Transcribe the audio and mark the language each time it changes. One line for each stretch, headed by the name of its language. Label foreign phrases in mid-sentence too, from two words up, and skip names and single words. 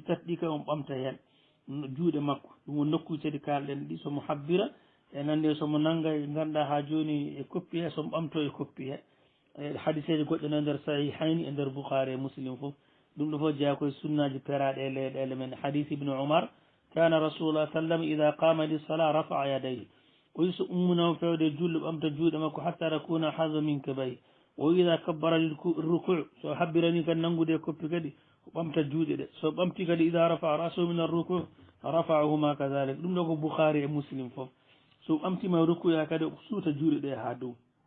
Fula: tati ɗi kay on ɓamta hen juuɗe makko ɗum woni nokkuji kadi kalɗen ɗi somo habbira e nande somo nangga e ganduɗa ha joni e koppi he somo ɓamto e koppi he e hadiseji goɗɗe no e nder sahihayni e nder boukhari e muslim foof ɗum ɗo foof jeeya koye sunnaji peraɗe e leyɗele men hadith ibnu oumar
Arabic: كان رسول الله سلم إذا قام للصلاة رفع يديه
Fula: o wi so ummunamo fewde julde ɓamta juuɗe makko
Arabic: حتى تكون حذو منكبيه
Fula: o
Arabic: إذا كبر للركوع'
Fula: so habbirani kadi nanggude e koppi kadi o ɓamta juuɗe ɗe so ɓamti kadi
Arabic: إذا رفع رأسه من الركوع رفعهما كذلك
Fula: ɗum ɗo ko boukhari e muslim foof so ɓamtima e ruku' ya kadi o suuta juuɗe ɗe ha dow